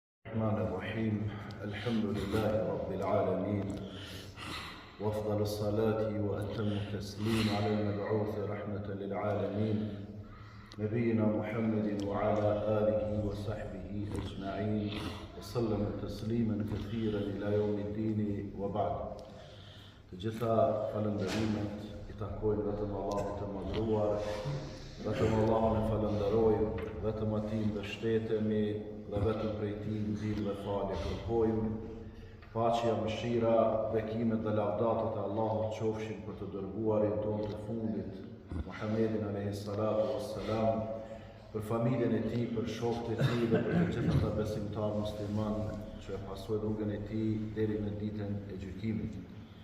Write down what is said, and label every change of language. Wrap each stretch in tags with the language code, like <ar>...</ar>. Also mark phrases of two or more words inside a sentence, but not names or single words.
<ar>الرحمن الرحيم الحمد لله رب العالمين وأفضل الصلاة وأتم التسليم على المبعوث رحمة للعالمين نبينا محمد وعلى آله وصحبه أجمعين وسلم تسليما كثيرا إلى يوم الدين وبعد.</ar> <sq>Gjitha falënderimet I takojnë vetëm Allahut të madhruar, vetëm Allahun e falenderojmë, vetëm atij mbështetemi dhe vetëm prej tij ndihmë dhe falje kërkojmë. Paqja, mëshira, bekimet dhe lavdatat e Allahut qofshin për të dërguarin tonë të fundit, Muhammedin</sq> <ar>عليه الصلاة والسلام,</ar> <sq>për familjen e tij, për shokët e tij dhe për të gjithë ata besimtarë musliman që e pasojnë rrugën e tij deri në ditën e gjykimit.</sq>